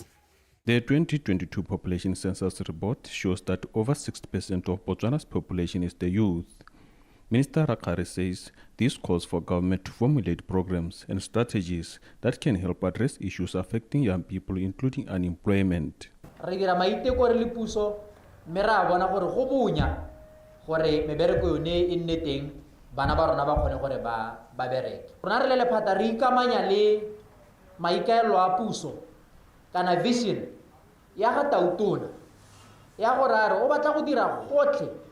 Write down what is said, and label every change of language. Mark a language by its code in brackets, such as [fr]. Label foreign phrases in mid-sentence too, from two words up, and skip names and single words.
[en] The 2022 population census report shows that over 60% of Botswana's population is the youth. Minister Rakgare says this calls for government to formulate programs and strategies that can help address issues affecting young people, including unemployment. [tn] Re dira maiteko re le puso mme ra bona gore go bonya gore mebereko yone e nne teng bana ba rona ba kgone gore ba bereke. Rona re le lephata re ikamanya le maikaelo a puso kana vision ya ga tautona ya gore a re o batla go dira gotlhe